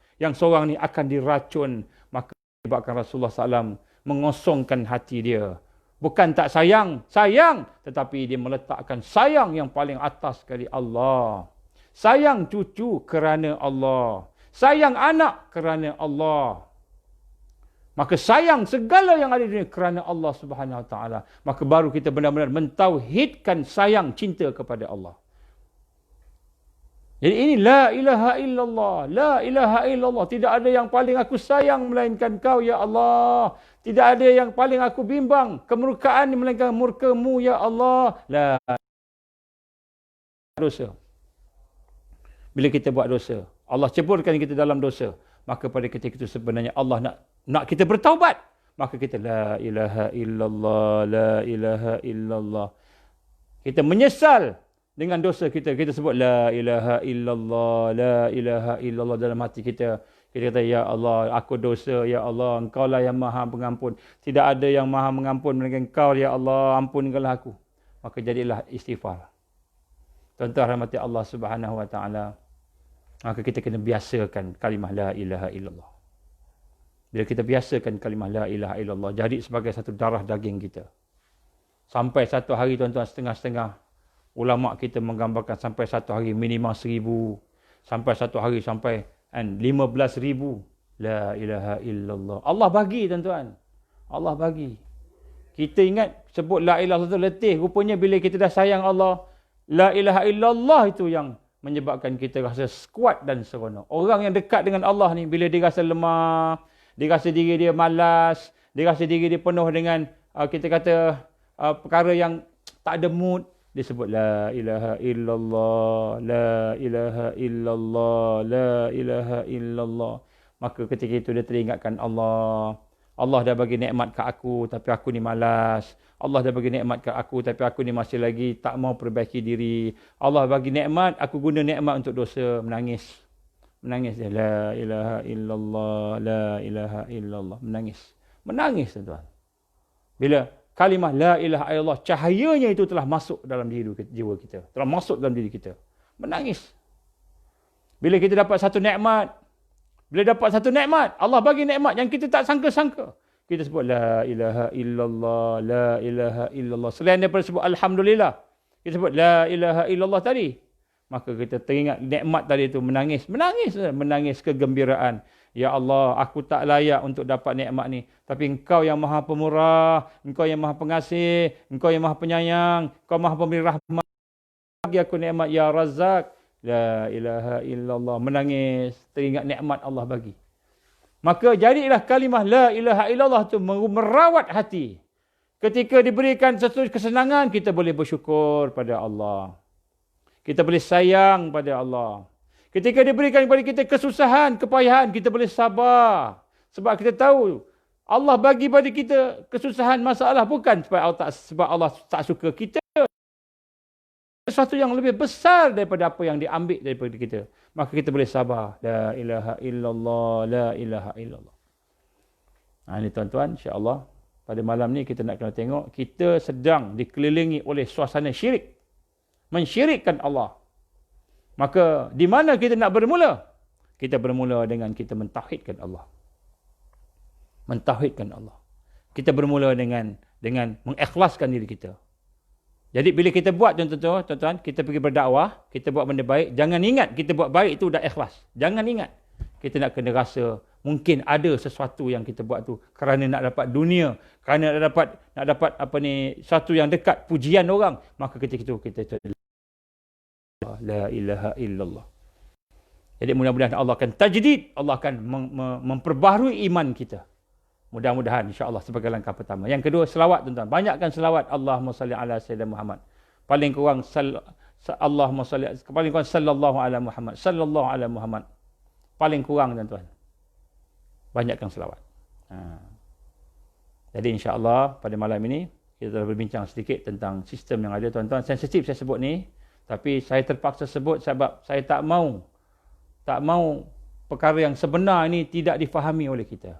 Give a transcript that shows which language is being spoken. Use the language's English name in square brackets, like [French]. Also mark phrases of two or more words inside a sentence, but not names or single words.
[Malay] Yang seorang ni akan diracun. Maka sebabkan Rasulullah SAW mengosongkan hati dia. Bukan tak sayang, sayang. Tetapi dia meletakkan sayang yang paling atas sekali Allah. Sayang cucu kerana Allah. Sayang anak kerana Allah. Maka sayang segala yang ada di dunia kerana Allah [Arabic] سبحانه وتعالى. [Malay] Maka baru kita benar-benar mentauhidkan sayang cinta kepada Allah. Jadi ini [Arabic] لا إله إلا الله. لا إله إلا الله. [Malay] Tidak ada yang paling aku sayang melainkan kau [Arabic] يا الله. [Malay] Tidak ada yang paling aku bimbang kemurkaan melainkan murka-Mu [Arabic] يا الله. [Malay] La dosa. Bila kita buat dosa, Allah ceburkan kita dalam dosa, maka pada ketika itu sebenarnya Allah nak kita bertaubat. Maka kita [Arabic] لا إله إلا الله, لا إله إلا الله. [Malay] Kita menyesal dengan dosa kita. Kita sebut [Arabic] لا إله إلا الله, لا إله إلا الله [Malay] dalam hati kita. Kita kata, [Arabic] يا الله, [Malay] aku dosa, [Arabic] يا الله, [Malay] Engkau lah yang maha pengampun. Tidak ada yang maha mengampun melainkan Engkau, [Arabic] يا الله, [Malay] ampunkanlah aku. Maka jadilah istighfar. Tuan-tuan rahmati Allah [Arabic] سبحانه وتعالى. [Malay] Maka kita kena biasakan kalimah [Arabic] لا إله إلا الله. [Malay] Bila kita biasakan kalimah [Arabic] لا إله إلا الله, [Malay] jadi sebagai satu darah daging kita. Sampai satu hari tuan-tuan, setengah-setengah ulama kita menggambarkan sampai satu hari minimal 1000. Sampai satu hari sampai 15,000. [Arabic] لا إله إلا الله. [Malay] Allah bagi tuan-tuan. Allah bagi. Kita ingat sebut [Arabic] لا إله إلا الله [Malay] letih. Rupanya bila kita dah sayang Allah, [Arabic] لا إله إلا الله [Malay] itu yang menyebabkan kita rasa kuat dan seronok. Orang yang dekat dengan Allah ni, bila dia rasa lemah, dia rasa diri dia malas, dia rasa diri dia penuh dengan, kita kata, perkara yang tak ada mood, dia sebut [Arabic] لا إله إلا الله, لا إله إلا الله, لا إله إلا الله. [Malay] Maka ketika itu dia teringatkan Allah. Allah dah bagi nikmat kat aku, tapi aku ni malas. Allah dah bagi nikmat kat aku, tapi aku ni masih lagi tak mau perbaiki diri. Allah bagi nikmat, aku guna nikmat untuk dosa. Menangis. Menangis dia. [Arabic] لا إله إلا الله, لا إله إلا الله. [Malay] Menangis. Menangis tuan-tuan. Bila kalimah [Arabic] لا إله إلا الله, [Malay] cahayanya itu telah masuk dalam jiwa kita. Telah masuk dalam diri kita. Menangis. Bila kita dapat satu nikmat, Allah bagi nikmat yang kita tak sangka-sangka, kita sebut [Arabic] لا إله إلا الله, لا إله إلا الله. [Malay] Selain daripada sebut alhamdulillah, kita sebut [Arabic] لا إله إلا الله [Malay] tadi. Maka kita teringat nikmat tadi itu, menangis kegembiraan. Ya Allah, aku tak layak untuk dapat nikmat ni, tapi Engkau yang Maha Pemurah, Engkau yang Maha Pengasih, Engkau yang Maha Penyayang, Engkau Maha Pemberi rahmat. Bagi aku nikmat [Arabic] يا رزاق. لا إله إلا الله. [Malay] Menangis, teringat nikmat Allah bagi. Maka jadilah kalimah [Arabic] لا إله إلا الله [Malay] itu merawat hati. Ketika diberikan satu kesenangan, kita boleh bersyukur pada Allah. Kita boleh sayang pada Allah. Ketika diberikan kepada kita kesusahan, kepayahan, kita boleh sabar. Sebab kita tahu Allah bagi pada kita kesusahan, masalah bukan sebab Allah tak suka kita. Sesuatu yang lebih besar daripada apa yang diambil daripada kita. Maka kita boleh sabar. [Arabic] لا إله إلا الله, لا إله إلا الله. [Malay] Ini tuan-tuan, insya-Allah pada malam ni kita nak kena tengok, kita sedang dikelilingi oleh suasana syirik. Mensyirikkan Allah. Maka di mana kita nak bermula? Kita bermula dengan kita mentauhidkan Allah. Mentauhidkan Allah. Kita bermula dengan mengikhlaskan diri kita. Jadi bila kita buat tuan-tuan, kita pergi berdakwah, kita buat benda baik, jangan ingat kita buat baik itu dah ikhlas. Jangan ingat. Kita nak kena rasa mungkin ada sesuatu yang kita buat tu kerana nak dapat dunia, kerana nak dapat satu yang dekat, pujian orang, maka ketika itu kita [Arabic] لا إله إلا الله. [Malay] Jadi mudah-mudahan Allah akan tajdid, Allah akan memperbaharui iman kita. Mudah-mudahan insya-Allah sebagai langkah pertama. Yang kedua, selawat tuan-tuan. Banyakkan selawat. [Arabic] اللهم صل على سيدنا محمد. [Malay] Paling kurang [Arabic] اللهم صل, [Malay] paling kurang [Arabic] صلى الله على محمد. صلى الله على محمد. [Malay] Paling kurang tuan-tuan. Banyakkan selawat. Jadi insya-Allah pada malam ini kita telah berbincang sedikit tentang sistem yang ada tuan-tuan. Sensitif saya sebut ni, tapi saya terpaksa sebut sebab saya tak mau tak mau perkara yang sebenar ini tidak difahami oleh kita.